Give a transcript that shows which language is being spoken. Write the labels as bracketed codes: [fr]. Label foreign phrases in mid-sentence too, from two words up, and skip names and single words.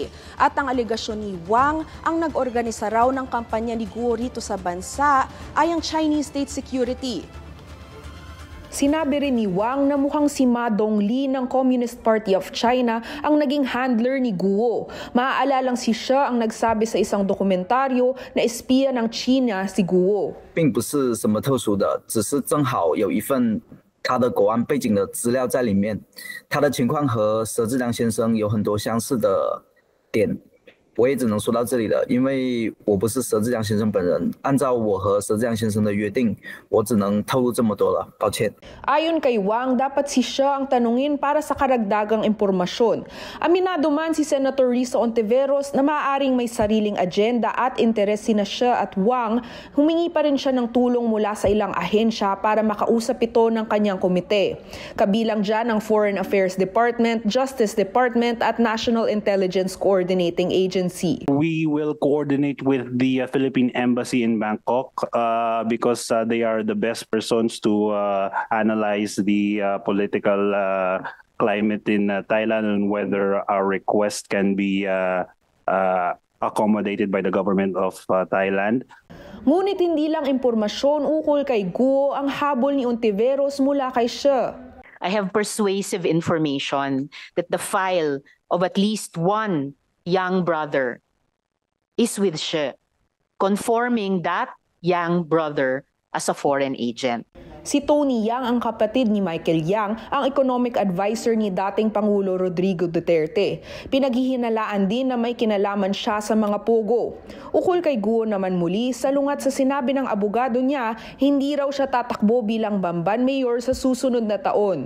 [tl] At ang alegasyon ni Wang, ang nag-organisa raw ng kampanya ni Guo rito sa bansa ay ang Chinese State Security. Sinabi rin ni Wang na mukhang si Ma Dongli ng Communist Party of China ang naging handler ni Guo. Maaalalang si Xia ang nagsabi sa isang dokumentaryo na espiya ng China si Guo. [zh] 并不是什么特殊的，只是正好有一份他的国安背景的资料在里面，他的情况和佘志良先生有很多相似的点。我也只能说到这里了，因为我不是佘志良先生本人。按照我和佘志良先生的约定，我只能透露这么多了，抱歉。 [tl] Ayon kay Wang, dapat si Xia ang tanungin para sa karagdagang impormasyon. Aminado man si Senator Risa Hontiveros na maaaring may sariling agenda at interes sina Xia at Wang, humingi pa rin siya ng tulong mula sa ilang ahensya para makausap ito ng kanyang komite. Kabilang dyan ang Foreign Affairs Department, Justice Department at National Intelligence Coordinating Agency. [en] We will coordinate with the Philippine Embassy in Bangkok because they are the best persons to analyze the political climate in Thailand and whether our request can be accommodated by the government of Thailand. [tl] Ngunit hindi lang impormasyon ukol kay Guo ang habol ni Hontiveros mula kay Xia. [en] I have persuasive information that the file of at least one young brother is with Xia, confirming that young brother as a foreign agent. [tl] Si Tony Yang ang kapatid ni Michael Yang, ang [en] economic advisor [tl] ni dating Pangulo Rodrigo Duterte. Pinaghihinalaan din na may kinalaman siya sa mga pogo. Ukol kay Guo naman muli, salungat sa sinabi ng abogado niya, hindi raw siya tatakbo bilang Bamban Mayor sa susunod na taon.